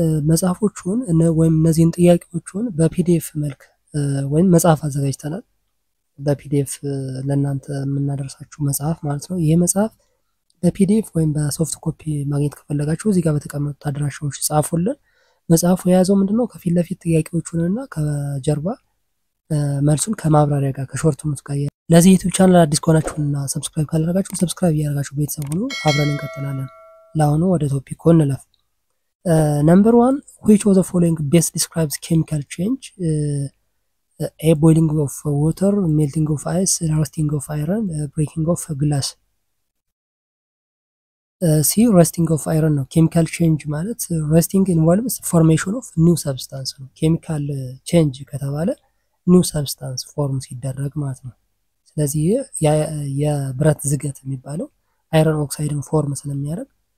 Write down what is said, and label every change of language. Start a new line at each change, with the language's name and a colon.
Amharic: መጽሐፎቹን ወይም እነዚህን ጥያቄዎችን በፒዲኤፍ መልክ ወይም መጽሐፍ አዘጋጅተናል። በፒዲኤፍ ለእናንተ የምናደርሳችሁ መጽሐፍ ማለት ነው። ይሄ መጽሐፍ በፒዲኤፍ ወይም በሶፍት ኮፒ ማግኘት ከፈለጋችሁ እዚህ ጋር በተቀመጡት አድራሻዎች ጻፉልን። መጽሐፉ የያዘው ምንድነው ከፊት ለፊት ጥያቄዎቹንና ከጀርባ መልሱን ከማብራሪያ ጋር ከሾርት ኖት ጋር። ለዚህ ዩቲዩብ ቻናል አዲስ ከሆናችሁና ሰብስክራይብ ካላደረጋችሁ ሰብስክራይብ ያደርጋችሁ ቤተሰብ ሁኑ። አብረን እንቀጥላለን። ለአሁኑ ወደ ቶፒኩ እንለፍ። ነምበር 1
English: which of the following best describes chemical change? A boiling of water, melting of ice, rusting of iron, breaking of glass.
Amharic: C rusting of iron ነው። ኬሚካል ቼንጅ ማለት
English: rusting involves formation of new substance
Amharic: ነው። ኬሚካል ቼንጅ ከተባለ new substance ፎርም ሲደረግ ማለት ነው። ስለዚህ የብረት ዝገት የሚባለው አይረን ኦክሳይድን ፎርም ስለሚያደርግ